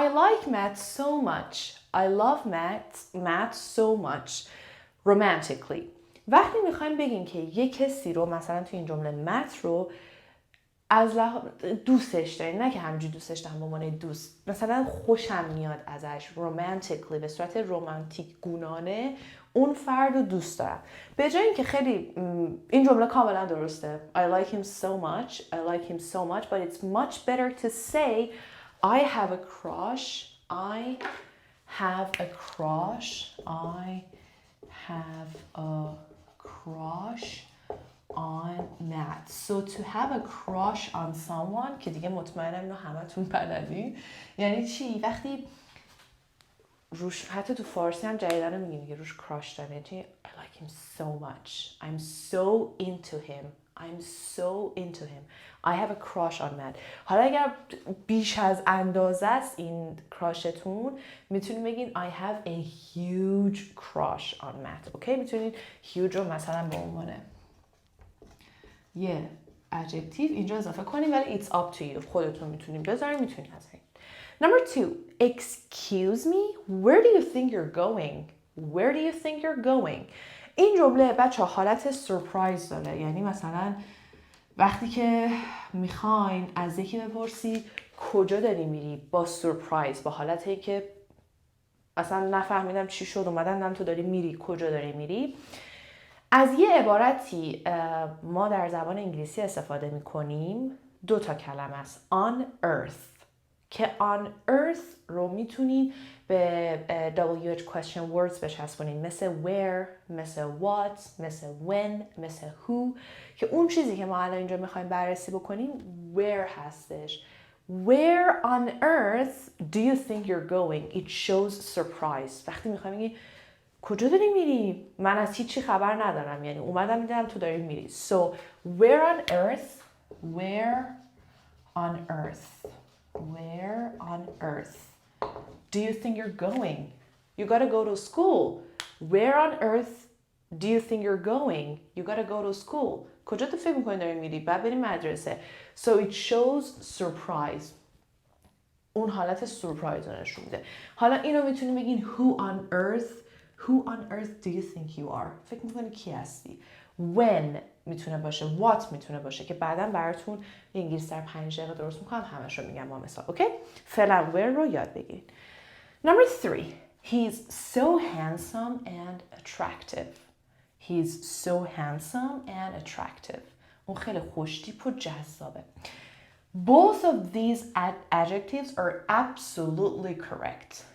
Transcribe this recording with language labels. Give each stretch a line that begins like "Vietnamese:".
English: I like math so much. I love math so much. Romantically.
Persian: وقتی میخواین بگین که یک کسی رو مثلا تو این جمله مت رو از دوستش دارین، نه که همینجوری دوستش دارم به عنوان دوست، مثلا خوشم میاد ازش، romantically به صورت رمانتیک گونانه اون فرد رو دوست دارم. به جای اینکه خیلی این جمله کاملا درسته
English: I like him so much, I like him so much, but it's much better to say I have a crush, I have a crush, I have a crush on Matt. So to have a crush on someone
Persian: که دیگه مطمئنم اینو همتون بلدین یعنی چی؟ وقتی روش حتی تو فارسی هم جدیدن میگیم دیگه روش کراش دارم، یعنی
English: I like him so much, I'm so into him, I'm so into him, I have a crush on Matt.
Persian: حالا اگر بیش از اندازه است این کراشتون میتونید بگین
English: I have a huge crush on Matt.
Persian: اوکی؟ میتونید huge رو مثلا به عنوان یه adjective اینجا اضافه کنیم ولی
English: it's up to you،
Persian: خودتون میتونید بذارین، میتونید نذارین.
English: Number 2. Excuse me, where do you think you're going? Where do you think you're going?
Persian: این جمله بچه حالت سورپرایز داره، یعنی مثلا وقتی که میخواین از یکی بپرسی کجا داری میری با سورپرایز، با حالتی که اصلا نفهمیدم چی شد اومدم تو داری میری، کجا داری میری. از یه عبارتی ما در زبان انگلیسی استفاده میکنیم، 2 تا کلمه است. On earth که on earth رو میتونین به WH question words بچسبونین، مثل where، مثل what، مثل when، مثل who، که اون چیزی که ما الان اینجا میخوایم بررسی بکنیم where هستش.
English: Where on earth do you think you're going? It shows surprise.
Persian: وقتی میخوایم بگیم کجا داری میری؟ من از هیچی خبر ندارم، یعنی اومدم میدونم تو داری میری.
English: So where on earth, where on earth, where on earth do you think you're going? You gotta go to school. Where on earth do you think you're going? You gotta go to school.
Persian: کجا تو فکر میکنی داری میری؟ بعد بریم مدرسه.
English: So it shows surprise.
Persian: اون حالت سورپرایز رو نشون میده. حالا اینو میتونیم بگین
English: who on earth do you think you are?
Persian: فکر میکنی کی هستی؟ when میتونه باشه، what میتونه باشه که بعداً براتون انگلیسی در 5 دقیقه درست میکنم، همش رو میگم با مثال. اوکی؟ فعلا where رو یاد بگیرید.
English: Number 3. He's so handsome and attractive. He's so handsome and attractive.
Persian: اون خیلی خوشتیپ و جذابه.
English: Both of these adjectives are absolutely correct.